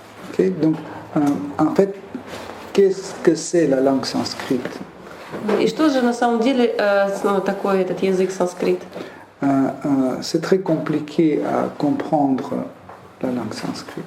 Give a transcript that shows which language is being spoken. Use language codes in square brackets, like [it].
[fr] Okay, donc, en fait, qu'est-ce que c'est la langue sanskrite? [ru] И что же на самом деле такое этот язык санскрит? [fr] C'est très compliqué à comprendre la langue sanskrite.